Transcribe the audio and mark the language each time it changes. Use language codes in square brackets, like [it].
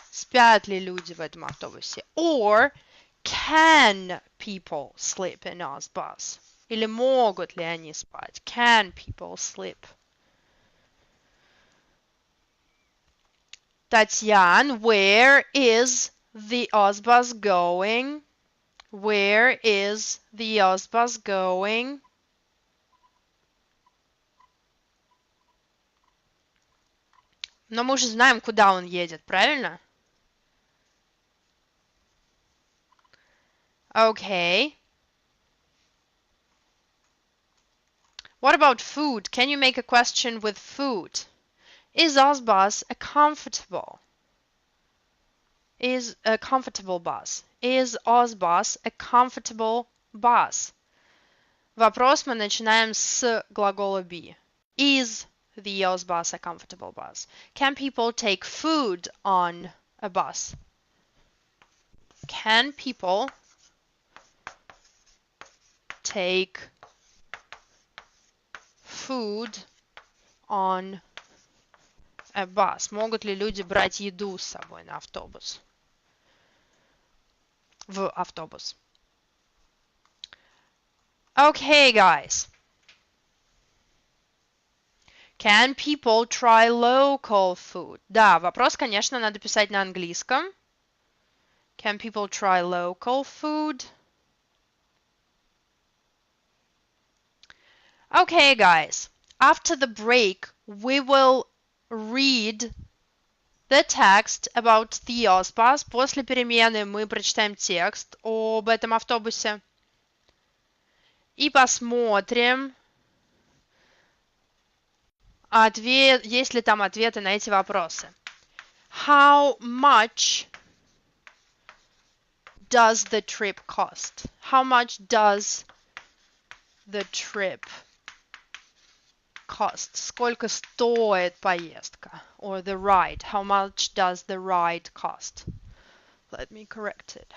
[ru] Спят ли люди в этом автобусе? [en] Or can people sleep in Ozbus? [ru] Или могут ли они спать? [en] Can people sleep? Татьяна, where is the Ozbus going? Where is the Ozbus going? [ru] Но мы уже знаем, куда он едет, правильно? [en] Okay. What about food? Can you make a question with food? Is Ozbus a comfortable? Is a comfortable bus? Is Ozbus a comfortable bus? [ru] Вопрос мы начинаем с глагола be. [en] Is the Ozbus a comfortable bus? Can people take food on a bus? Can people take food on a bus? [ru] Могут ли люди брать еду с собой на автобус? В автобус. [en] Okay, guys. Can people try local food? [ru] Да, вопрос, конечно, надо писать на английском. [en] Can people try local food? Okay, guys. After the break, we will read the text about Theos bus. [ru] После перемены мы прочитаем текст об этом автобусе. И посмотрим, есть ли там ответы на эти вопросы. [en] How much does the trip cost? How much does the trip cost? [ru] Сколько стоит поездка? [en] Or the ride. How much does the ride cost? Let me correct it.